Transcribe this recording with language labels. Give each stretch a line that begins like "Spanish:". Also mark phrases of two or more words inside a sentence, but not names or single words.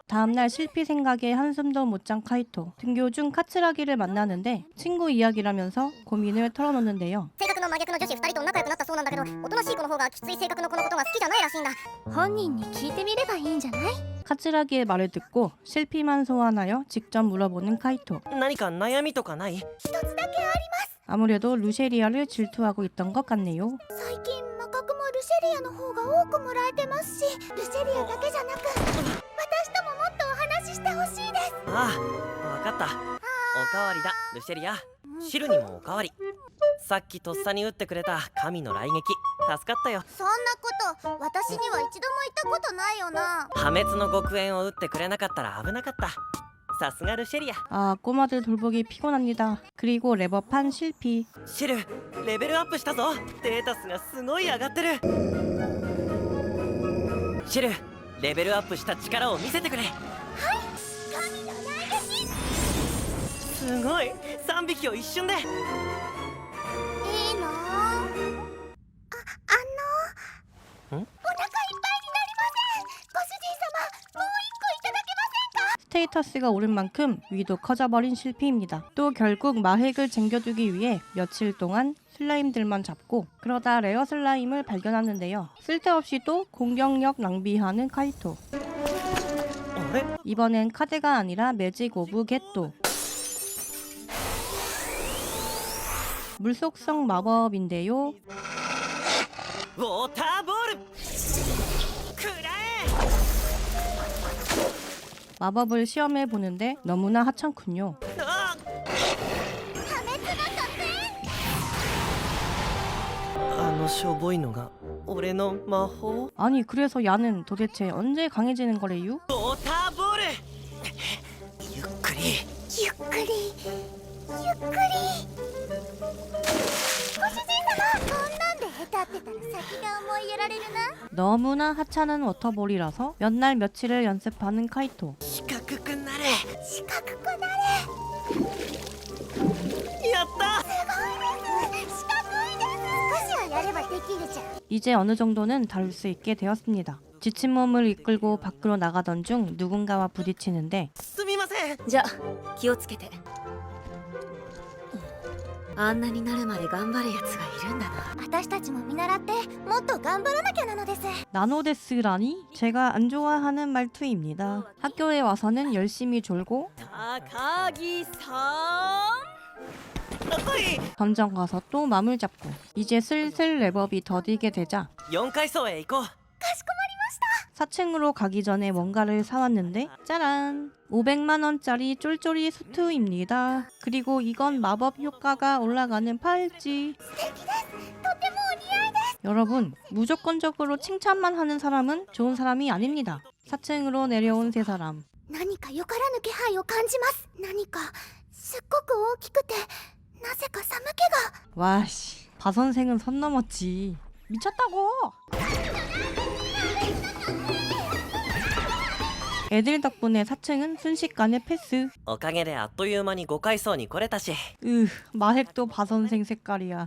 Korean: 다음날 실피 생각에 한숨도 못 잔 카이토. 등교 중 카츠라기를 만나는데 친구 이야기라면서 고민을 털어놓는데요.
Japanese: 性格の真逆の女子2人と仲良くなったそうなんだけど、おとなしい子の方がきつい性格の子のことが好きじゃないらしいんだ。本人に聞いてみればいいんじゃない？
Korean: 카츠라기의 말을 듣고 실피만 소환하여 직접 물어보는 카이토.
Japanese: 何か悩みとかない？一つだけあります。 아무래도 루셰리아를 질투하고 있던 것 같네요. 最近魔角もルシェリアの方が多くもらえてますし、ルシェリアだけじゃなく私とももっとお話ししてほしいです。ああ、わかった。おかわりだ、ルシェリア。シルにもおかわり。さっきとっさに打ってくれた神の雷撃、助かったよ。そんなこと私には一度も言ったことないよな。破滅の極縁を打ってくれなかったら危なかった。さすがルシェリア。
Korean: 아 꼬마들 돌보기 피곤합니다. 그리고 레버판 실피.
Japanese: シル、レベルアップしたぞ。データスがすごい上がってる。シル、レベルアップした力を見せてくれ。神の雷撃。すごい、3匹を一瞬で。いいの？お腹いっぱいになりません。ご主人様、もう一個いただけませんか？
Korean: 스테이터스가 오른 만큼 위도 커져버린 실피입니다. 또 결국 마핵을 쟁겨두기 위해 며칠 동안 슬라임들만 잡고 그러다 레어 슬라임을 발견하는데요. 쓸데없이 또 공격력 낭비하는 카이토.
Japanese: あれ？
Korean: 이번엔 카드가 아니라 매직 오브 겟도. 물속성 마법인데요.
Japanese: ウォーターボール。くらえ。
Korean: 마법을 시험해 보는데 너무나 하찮군요. あ
Japanese: 破滅の得意。あのしょぼいのが俺の魔法？
Korean: 아니 그래서 야는 도대체 언제 강해지는 거래요?
Japanese: ウォーターボール。ゆっくり。ゆっくりゆっくり。ご主人様、こんなんで下手ってたら先が思いやられるな。
Korean: 너무나 하찮은 워터볼이라서 몇 날 며칠을 연습하는 카이토.
Japanese: 四角くなれ。四角くなれ。やった。すごいです。四角いです。少しはやればできるじゃん。
Korean: 이제 어느 정도는 다룰 수 있게 되었습니다. 지친 몸을 이끌고 밖으로 나가던 중 누군가와 부딪히는데
Japanese: すみません。じゃ気をつけて。あんなになるまで頑張るやつがいるんだな。私たちも見習ってもっと頑張らなきゃなのです。
Korean: 나노데스라니? 제가 안 좋아하는 말투입니다. 학교에 와서는 열심히 졸고
Japanese: 高木さん
Korean: 던전 가서 또 맘을 잡고 이제 슬슬 랩업이 더디게 되자
Japanese: 4 階層へ行こう。
Korean: 4층으로 가기 전에 뭔가를 사왔는데 짜란! 500만원짜리 쫄쫄이 수트입니다. 그리고 이건 마법 효과가 올라가는 팔찌. 여러분, 무조건적으로 칭찬만 하는 사람은 좋은 사람이 아닙니다. 4층으로 내려온 세 사람.
Japanese: 何かよからぬ気配を感じます。何かすっごく大きくてなぜか寒気が。
Korean: 와씨, 바 선생은 선 넘었지. 미쳤다고! 애들 덕분에 4층은 순식간에 패스.
Japanese: おかげであっという間に5階層に来れたし。
Korean: 마핵도 바 선생 색깔이야.